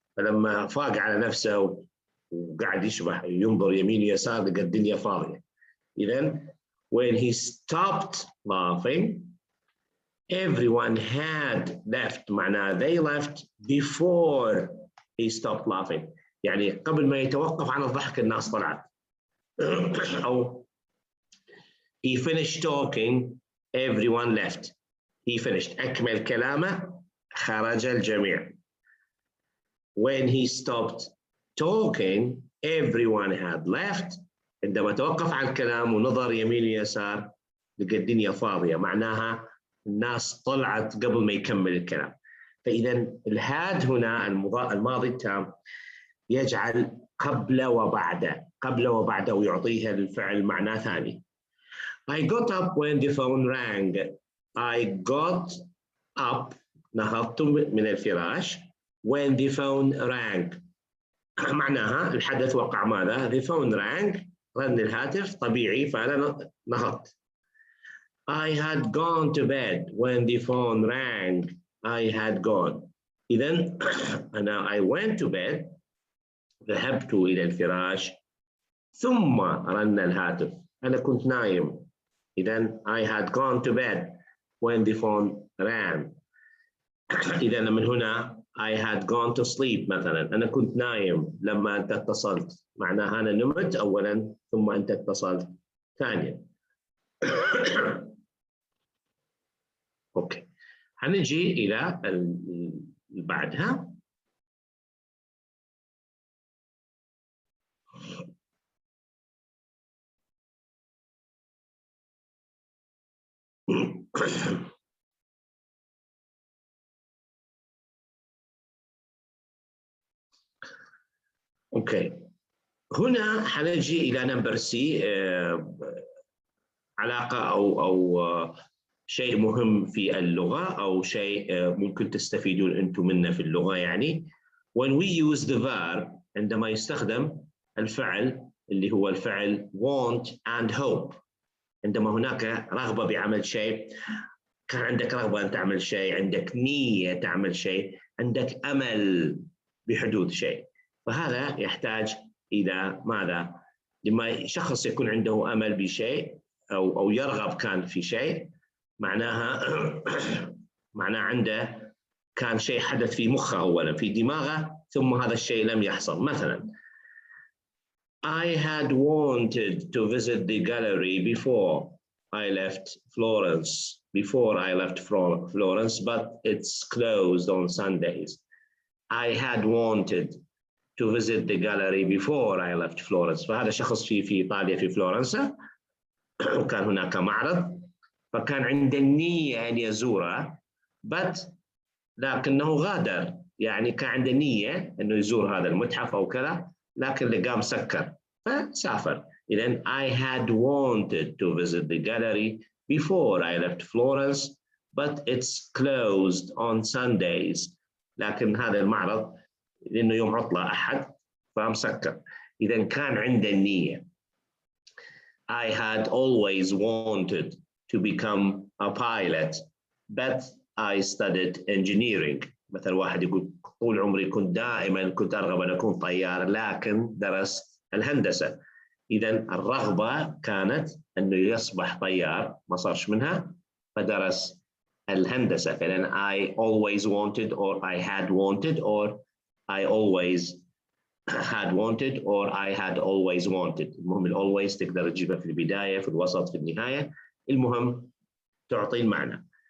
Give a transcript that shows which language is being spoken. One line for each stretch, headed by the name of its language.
Arabic: فلما فاق على نفسه وقاعد يشبح ينظر يمين يسار لقى الدنيا فاضية. إذن
English: when he stopped laughing, everyone had left. معناه they left before he stopped laughing.
Arabic: يعني قبل ما يتوقف عن الضحك الناس طلعت. أو
English: he finished talking, everyone left. He finished.
Arabic: أكمل كلامه خرج الجميع.
English: When he stopped talking, everyone had left.
Arabic: عندما توقف عن الكلام ونظر يمين ويسار لقى الدنيا فاضية. معناها الناس طلعت قبل ما يكمل الكلام. فإذا الهاد هنا الماضي التام يجعل قبل وبعد ويعطيها للفعل معنى ثاني.
English: I got up when the phone rang. I got up
Arabic: نهضت من الفراش
English: when the phone rang.
Arabic: معناها الحدث وقع ماذا؟
English: The phone rang.
Arabic: رن الهاتف طبيعي فأنا نهضت.
English: I had gone to bed when the phone rang. I had gone.
Arabic: إذن أنا
English: I went to bed.
Arabic: ذهبت إلى الفراش ثم رن الهاتف. أنا كنت نايم. إذن
English: I had gone to bed when the phone rang.
Arabic: إذن من هنا
English: I had gone to sleep مثلا.
Arabic: أنا كنت نايم لما أنت اتصلت. معناها أنا نمت أولا ثم أنت اتصلت ثانيا. أوكي. هنجي إلى بعدها. اوكي هنا حنجي الى
English: Number C.
Arabic: علاقه او شيء مهم في اللغه او شيء ممكن تستفيدون انتم منه في اللغه.
English: يعني when we use the verb
Arabic: عندما يستخدم الفعل اللي هو الفعل
English: want and hope.
Arabic: عندما هناك رغبه بعمل شيء, كان عندك رغبه ان تعمل شيء, عندك نيه تعمل شيء, عندك امل بحدوث شيء. فهذا يحتاج إلى ماذا؟ لما شخص يكون عنده أمل بشيء أو يرغب كان في شيء, معناه عنده كان شيء حدث في مخه أولا في دماغه ثم هذا الشيء لم يحصل.
English: مثلا I had wanted to visit the gallery before I left Florence, but it's closed on Sundays. I had wanted to visit the gallery before I left Florence.
Arabic: فهذا شخص في إيطاليا في فلورنسا وكان هناك معرض فكان عنده النية أن يزوره لكنه غادر، يعني كان عنده نية إنه يزور هذا المتحف أو كذا، لكن لقاه مسكر فسافر. إذن
English: I had wanted to visit the gallery before I left Florence but it's closed on Sundays.
Arabic: لكن هذا المعرض لأنه يوم عطلة أحد فمسكر. إذن كان عنده النية.
English: I had always wanted to become a pilot but I studied engineering.
Arabic: مثل واحد يقول طول عمري كنت أرغب أن أكون طيار لكن درست الهندسة. إذن الرغبة كانت أنه يصبح طيار، ما صارش منها فدرس الهندسة. فإذن
English: I always wanted or I had wanted or I always had wanted or I had always wanted.
Arabic: المهم always تقدر تجيبها في البداية في الوسط في النهاية، المهم تعطي المعنى.